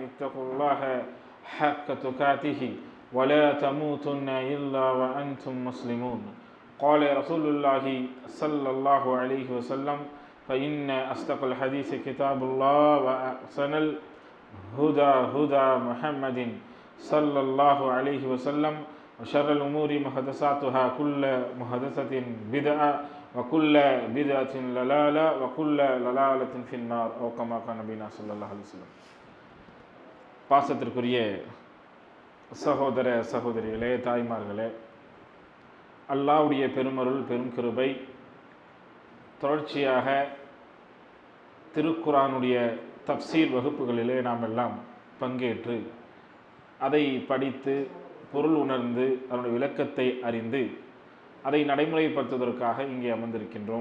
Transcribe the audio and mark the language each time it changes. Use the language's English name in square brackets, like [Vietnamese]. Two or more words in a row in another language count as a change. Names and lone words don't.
[Arabic] اتقوا الله حق تقاته ولا تموتن إلا وأنتم مسلمون قال رسول الله صلى الله عليه وسلم فإن أصدق الحديث كتاب الله وأحسن الهدى هدى محمد صلى الله عليه وسلم وشر الأمور محدثاتها كل محدثة بدعة وكل بدعة ضلالة وكل ضلالة في النار أو كما قال نبينا صلى الله عليه وسلم. [Tamil] பாசத்திற்குரிய சகோதர சகோதரிகளே, தாய்மார்களே, அல்லாஹ்வுடைய பெருமருள் பெரும் கிருபை தொடர்ச்சியாக திருக்குர்ஆனுடைய தஃப்சீர் வகுப்புகளிலே நாம் எல்லாம் பங்கேற்று அதை படித்து பொருள் உணர்ந்து அதனுடைய விளக்கத்தை அறிந்து அதை நடைமுறைப்படுத்துவதற்காக இங்கே அமர்ந்திருக்கின்றோம்.